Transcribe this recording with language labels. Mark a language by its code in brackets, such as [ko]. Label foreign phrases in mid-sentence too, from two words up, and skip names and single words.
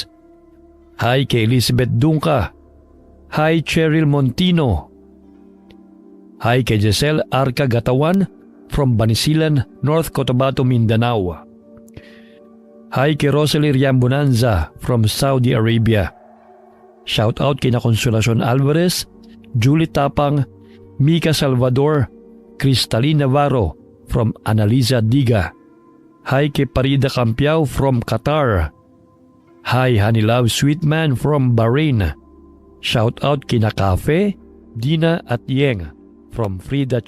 [tl] Hi kay Elizabeth Dunca. Hi Cheryl Montino. Hi kay Giselle Arca Gatawan from Banisilan, North Cotabato, Mindanao. Hi kay Rosalie Riambonanza from Saudi Arabia. Shout out kay na Consolacion Alvarez, Julie Tapang, Mika Salvador, Cristalina Navarro from Analiza Diga. Hi kay Parida Campiao from Qatar. [en] Hi Honey Love Sweetman from Bahrain. [tl] Shout out kina Cafe, Dina at Yeng from Frida